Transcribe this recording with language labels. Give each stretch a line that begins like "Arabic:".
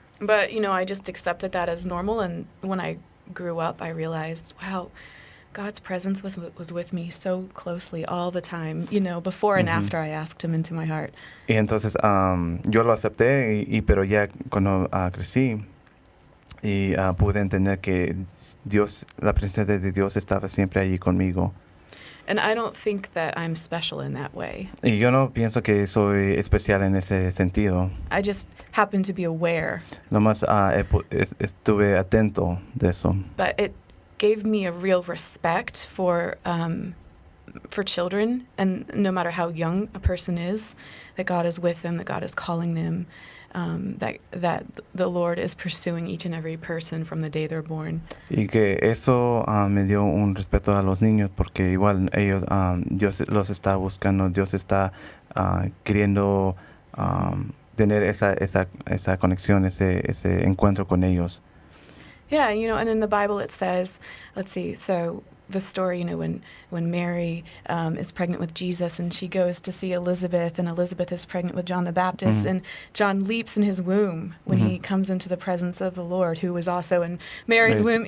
English: But, you know, I just accepted that as normal. And when I grew up, I realized, wow, God's presence was with me so closely all the time, you know, before and after I asked him into my heart.
Spanish: Y entonces yo lo acepté, pero ya cuando crecí y pude entender que la presencia de Dios estaba siempre allí conmigo.
English: And I don't think that I'm special in that way.
Spanish: Y yo no pienso que soy especial en ese sentido.
English: I just happen to be aware.
Spanish: Nomás estuve atento de eso.
English: But it gave me a real respect for children, and no matter how young a person is, that God is with them, that God is calling them, that the Lord is pursuing each and every person from the day they're born.
Spanish: Y que eso me dio un respeto a los niños porque igual Dios los está buscando, Dios está queriendo tener esa conexión, ese encuentro con ellos.
English: Yeah, and in the Bible it says, let's see, so the story, when Mary is pregnant with Jesus and she goes to see Elizabeth, and Elizabeth is pregnant with John the Baptist, and John leaps in his womb when he comes into the presence of the Lord, who was also in Mary's womb,